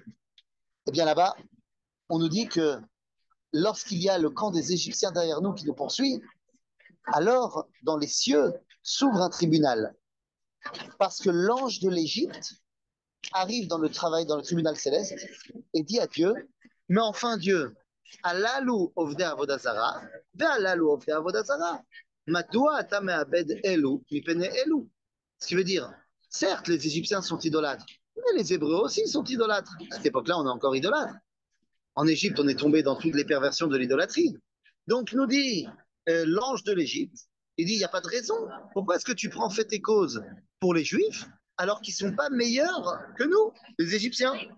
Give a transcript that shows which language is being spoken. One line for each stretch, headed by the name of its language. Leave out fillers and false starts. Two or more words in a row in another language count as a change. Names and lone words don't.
French: Et bien là-bas, on nous dit que lorsqu'il y a le camp des Égyptiens derrière nous qui nous poursuit, alors dans les cieux s'ouvre un tribunal. Parce que l'ange de l'Égypte arrive dans le tribunal céleste et dit à Dieu, mais enfin Dieu,
Hebrew: הללו עובדי עבודה זרה והללו עובדי עבודה זרה מדוע אתה מאבד אלו מפני אלו.
French: Ce qui veut dire, certes, les Égyptiens sont idolâtres, mais les Hébreux aussi sont idolâtres. À cette époque-là, on est encore idolâtres. En Égypte, on est tombé dans toutes les perversions de l'idolâtrie. Donc, nous dit l'ange de l'Égypte, il dit, il n'y a pas de raison. Pourquoi est-ce que tu prends fait tes causes pour les Juifs alors qu'ils ne sont pas meilleurs que nous, les Égyptiens?